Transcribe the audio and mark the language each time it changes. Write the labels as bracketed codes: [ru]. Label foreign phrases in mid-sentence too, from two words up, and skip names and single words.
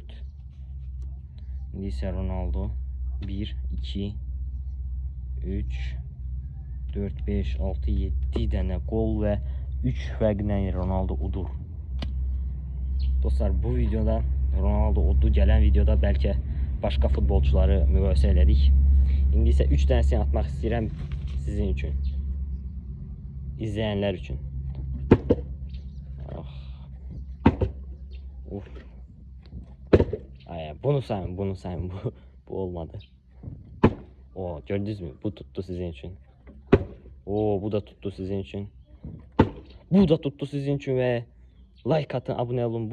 [az] İndi isə Ronaldo 1, 2, 3, 4, 5, 6, 7 dənə qol və 3 fərqlə Ronaldo udur. Dostlar, bu videoda Ronaldo uddu. Gələn videoda bəlkə başqa futbolçuları müqayisə elədik. İndi isə 3 dənəsini atmaq istəyirəm sizin üçün. İzləyənlər üçün. Bunu sayın. [tr] Bu olmadı. O, gördünüz mü? Bu tuttu sizin için. O, bu da tuttu sizin için. Bu da tuttu sizin için ve like atın, abone olun.